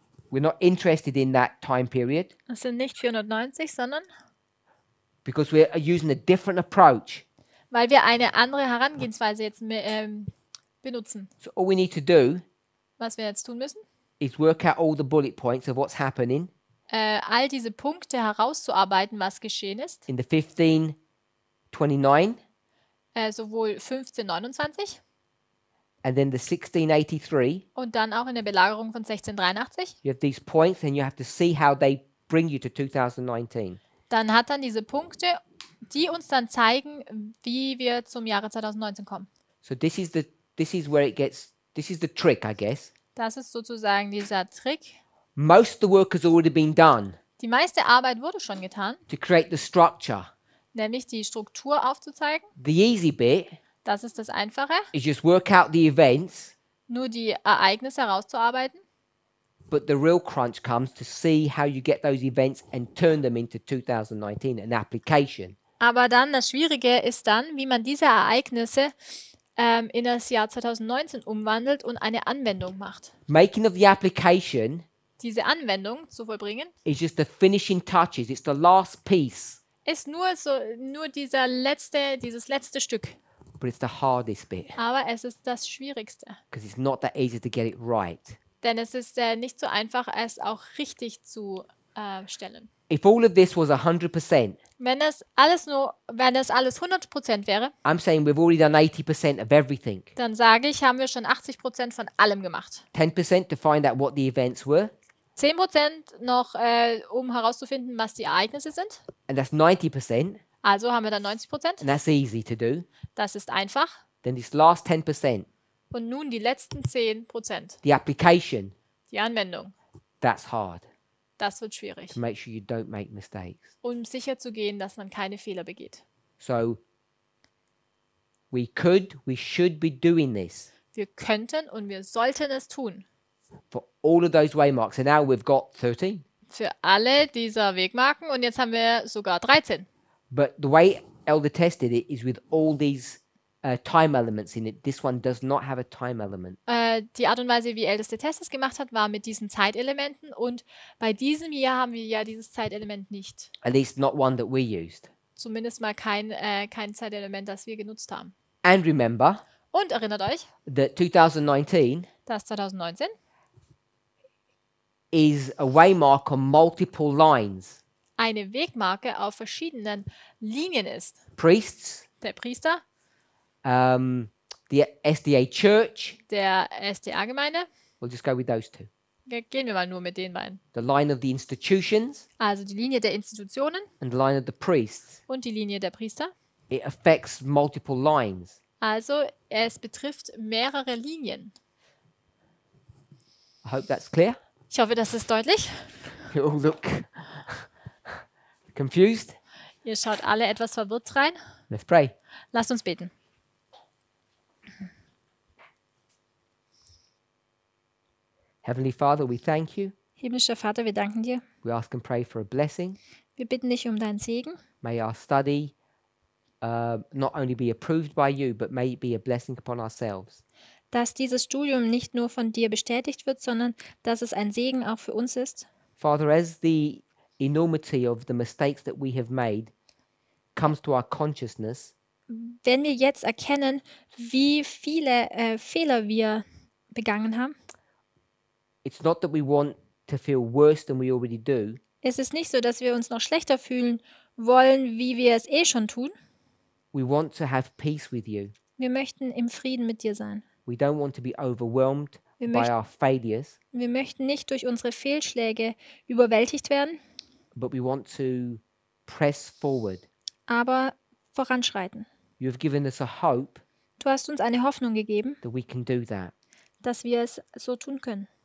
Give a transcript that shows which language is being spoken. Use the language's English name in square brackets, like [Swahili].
[English] We're not interested in that time period [German] Es sind nicht 490, sondern [English] because we're using a different approach. [German] weil wir eine andere Herangehensweise jetzt benutzen. [English] So all we need to do [German] Was wir jetzt tun müssen, [English] is work out all the bullet points of what's happening [German] all diese Punkte herauszuarbeiten, was geschehen ist. [English] in the 1529 [German] Sowohl 1529 [English] and then the 1683. [German] und dann auch in der Belagerung von 1683. [English] You have these points and you have to see how they bring you to 2019. [German] Dann hat dann diese Punkte, die uns dann zeigen, wie wir zum Jahre 2019 kommen. [English] So this is the trick, I guess. [German] Das ist sozusagen dieser Trick. [English] Most of the work has already been done [German] Die meiste Arbeit wurde schon getan, [English] to create the structure. [German] nämlich die Struktur aufzuzeigen. [English] The easy bit [German] Das ist das Einfache, [English] is just work out the events, [German] nur die Ereignisse herauszuarbeiten. [English] but the real crunch comes to see how you get those events and turn them into 2019, an application. [German] Aber dann das Schwierige ist dann, wie man diese Ereignisse in das Jahr 2019 umwandelt und eine Anwendung macht. [English] Making of the application [German] Diese Anwendung zu vollbringen, [English] is just the finishing touches. It's the last piece, [German] ist nur dieses letzte Stück. [English] but it's the hardest bit [German] Aber es ist das Schwierigste. [English] because it's not that easy to get it right. [German] Denn es ist nicht so einfach, es auch richtig zu stellen. [English] If all of this was 100%, [German] Wenn es alles 100% wäre, [English] I'm saying we've already done 80% of everything. [German] dann sage ich, haben wir schon 80% von allem gemacht. [English] 10% to find out what the events were, [German] 10% noch, um herauszufinden, was die Ereignisse sind. [English] and that's 90%, [German] Also haben wir dann 90%. [English] and that's easy to do. [German] Das ist einfach. [English] Then this last 10%, [German] Und nun die letzten 10%. [English] the application, [German] Die Anwendung. [English] that's hard [German] Das wird schwierig. [English] to make sure you don't make mistakes. [German] Um sicher zu gehen, dass man keine Fehler begeht. [English] So we should be doing this [German] Wir könnten und wir sollten es tun. [English] for all of those waymarks. And now we've got 13. [German] Für alle dieser Wegmarken. Und jetzt haben wir sogar 13. [English] But the way Elder tested it is with all these time elements in it. This one does not have a time element. [German] Die Art und Weise, wie Älteste Test es gemacht hat, war mit diesen Zeitelementen. Und bei diesem hier haben wir ja dieses Zeitelement nicht. [English] At least not one that we used. [German] Zumindest mal kein Zeitelement, das wir genutzt haben. [English] And remember [German] Und erinnert euch, [English] that 2019 [German] dass 2019 [English] is a waymark on multiple lines. [German] eine Wegmarke auf verschiedenen Linien ist. [English] Priests, [German] Der Priester, [English] the SDA Church. [German] der SDA-Gemeinde. [English] We'll just go with those two. [German] Gehen wir mal nur mit den beiden. [English] The line of the institutions [German] Also die Linie der Institutionen [English] and the line of the priests. [German] und die Linie der Priester. [English] It affects multiple lines. [German] Also es betrifft mehrere Linien. [English] I hope that's clear. [German] Ich hoffe, das ist deutlich. [English] You all look confused. [German] Ihr schaut alle etwas verwirrt rein. [English] Let's pray. [German] Lasst uns beten. [English] Heavenly Father, we thank you. [German] Himmlischer Vater, wir danken dir. [English] We ask and pray for a blessing. [German] Wir bitten dich um deinen Segen. [English] May our study not only be approved by you, but may it be a blessing upon ourselves. [German] Dass dieses Studium nicht nur von dir bestätigt wird, sondern dass es ein Segen auch für uns ist. [English] Father, as the enormity of the mistakes that we have made comes to our consciousness, [German] Wenn wir jetzt erkennen, wie viele Fehler wir begangen haben, [English] it's not that we want to feel worse than we already do, [German] ist es nicht so, dass wir uns noch schlechter fühlen wollen, wie wir es eh schon tun. [English] we want to have peace with you. [German] Wir möchten im Frieden mit dir sein. [English] We don't want to be overwhelmed [German] Wir [English] by [German] möchten, [English] our failures, [German] wir möchten nicht durch unsere Fehlschläge überwältigt werden, [English] but we want to press forward. [German] aber voranschreiten. [English] You have given us a hope [German] Du hast uns eine Hoffnung gegeben, [English] that we can do that. [German] dass wir es so tun können.